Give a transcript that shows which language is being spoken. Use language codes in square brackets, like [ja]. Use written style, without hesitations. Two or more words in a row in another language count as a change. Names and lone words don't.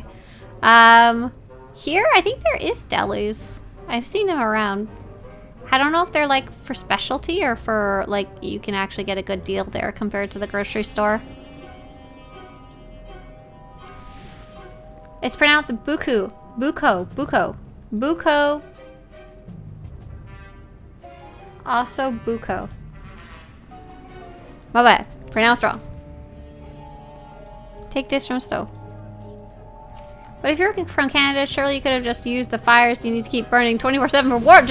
[en] Here, I think there is delis. I've seen them around. I don't know if they're like for specialty or for like you can actually get a good deal there compared to the grocery store. It's pronounced buku. Buko. Buko. Buko. Also buko. My bad. Pronounced wrong. Take this from stove. But if you're from Canada, surely you could have just used the fires you need to keep burning 24/7 for war.